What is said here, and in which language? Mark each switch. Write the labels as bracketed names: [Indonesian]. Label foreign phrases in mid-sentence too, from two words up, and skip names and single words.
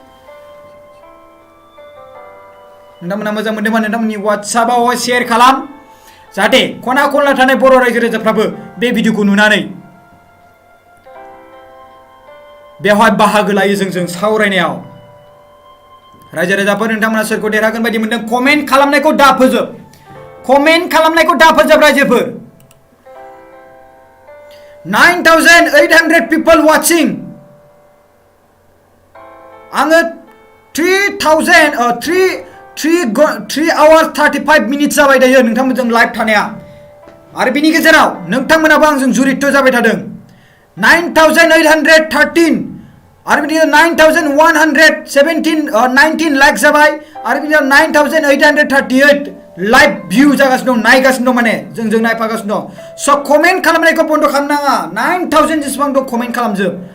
[Bodo] नोंथांमोना मोजां मोनदोंबा नोंथांमोननि WhatsApp-आव शेयार खालाम जाहाथे खना खनला थानाय बर' रायजो राजाफ्राबो बे भिडिअखौ नुनानै बेवहाय बाहागो लायो जोंजों सावरायनायाव रायजो राजाफोर नोंथांमोना सोरखौ देरहागोन बायदि मोनदों कमेन्ट खालामनायखौ दाफोजोब रायजोफोर [English] 9,800 people watching [Bodo] आङो [English] 3 hours 35 minutes [Bodo] जाबाय दायो नोंथांमोनजों लाइभ थानाया आरो बिनि गेजेराव नोंथांमोनाबो आंजों जुरित जाबाय थादों 9,813 आरो बिदिनो 9,119 लाइक जाबाय आरो बिदिनो 9,838 लाइभ भिउ जागासिनो दं नायगासिनो दं माने जोंजों नायफागासिनो दं स' कमेन्ट खालामनायखौ बन्द खालामनाङा 9,000 जेसेबां दं कमेन्ट खालामजोब